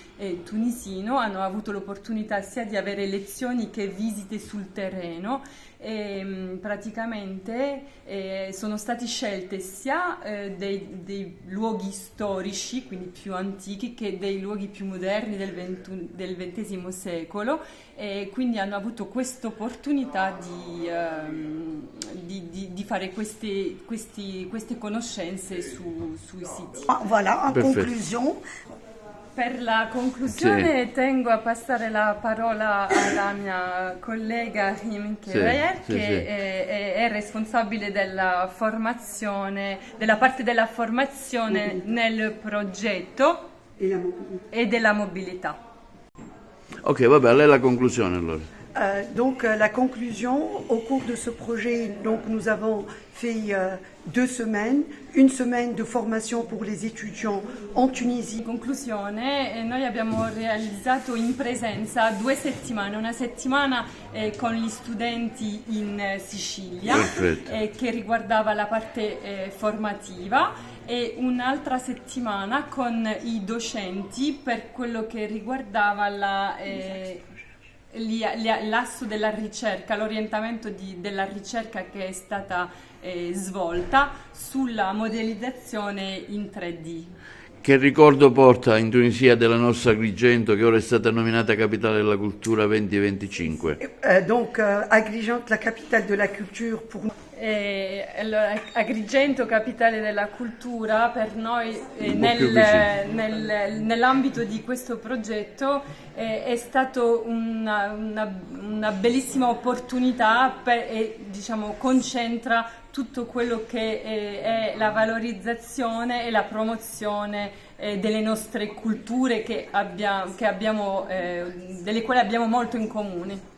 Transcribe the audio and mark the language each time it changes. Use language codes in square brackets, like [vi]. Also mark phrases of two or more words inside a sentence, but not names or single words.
[it] tunisino, hanno avuto l'opportunità sia di avere lezioni che visite sul terreno e praticamente sono stati scelti sia dei luoghi storici, quindi più antichi, che dei luoghi più moderni del XX secolo, e quindi hanno avuto questa opportunità di fare queste conoscenze sui siti. [fr] Voilà, en [it] Perfetto. [fr] conclusion, [it] Per la conclusione tengo a passare la parola alla mia collega Rim Kevayer, sì, che sì. è responsabile della formazione, della parte della formazione nel progetto e della mobilità. Ok, vabbè, a lei la conclusione allora. [fr] La conclusion, au cours de ce projet, donc, nous avons fait 2 semaines, une semaine de formation pour les étudiants en Tunisie. [it] In conclusione, noi abbiamo realizzato in presenza 2 settimane, una settimana con gli studenti in Sicilia, Perfetto. che riguardava la parte formativa, e un'altra settimana con i docenti per quello che riguardava l'asso della ricerca, l'orientamento della ricerca che è stata svolta sulla modellizzazione in 3D. Che ricordo porta in Tunisia della nostra Agrigento, che ora è stata nominata Capitale della Cultura 2025? [fr] Agrigento, la capitale de la culture pour nous. [it] Agrigento, capitale della cultura, per noi nell'ambito di questo progetto è stato una bellissima opportunità e diciamo concentra tutto quello che è la valorizzazione e la promozione delle nostre culture delle quali abbiamo molto in comune.